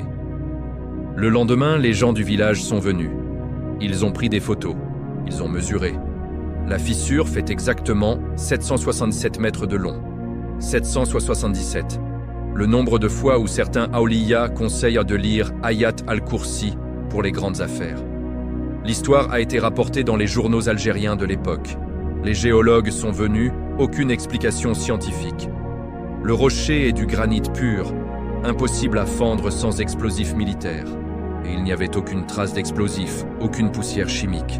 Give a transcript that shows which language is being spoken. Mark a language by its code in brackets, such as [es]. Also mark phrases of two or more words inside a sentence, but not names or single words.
[fr] Le lendemain, les gens du village sont venus. Ils ont pris des photos, ils ont mesuré. La fissure fait exactement 767 mètres de long. 777. Le nombre de fois où certains awliya conseillent de lire Ayat al-Kursi pour les grandes affaires. L'histoire a été rapportée dans les journaux algériens de l'époque. Les géologues sont venus, aucune explication scientifique. Le rocher est du granit pur, impossible à fendre sans explosifs militaires. Et il n'y avait aucune trace d'explosif, aucune poussière chimique.